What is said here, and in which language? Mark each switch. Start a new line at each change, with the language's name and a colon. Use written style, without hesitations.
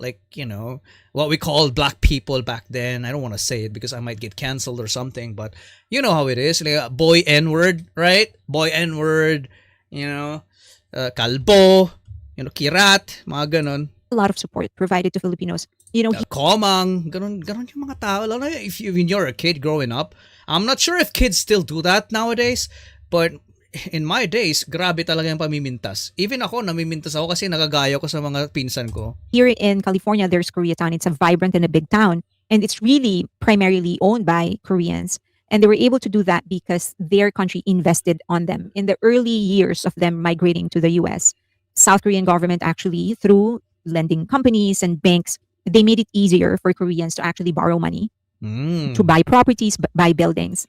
English: Like, you know, what we called black people back then. I don't want to say it because I might get canceled or something, but you know how it is. Like, boy N-word, right? Boy N-word, you know, kalbo, you know, kirat,
Filipino: mga ganon.
English: a lot of support provided to Filipinos. You know,
Filipino: Komang, ganon yung mga tao. Lalo na
English: if you're a kid growing up. I'm not sure if kids still do that nowadays, but in my days,
Filipino: grabe talaga yung pamimintas. Even ako, namimintas ako kasi nagagayo ko sa mga pinsan ko.
English: Here in California, there's Koreatown. It's a vibrant and a big town. And it's really primarily owned by Koreans. And they were able to do that because their country invested on them. In the early years of them migrating to the US, South Korean government actually, through lending companies and banks, they made it easier for Koreans to actually borrow money, to buy properties, buy buildings.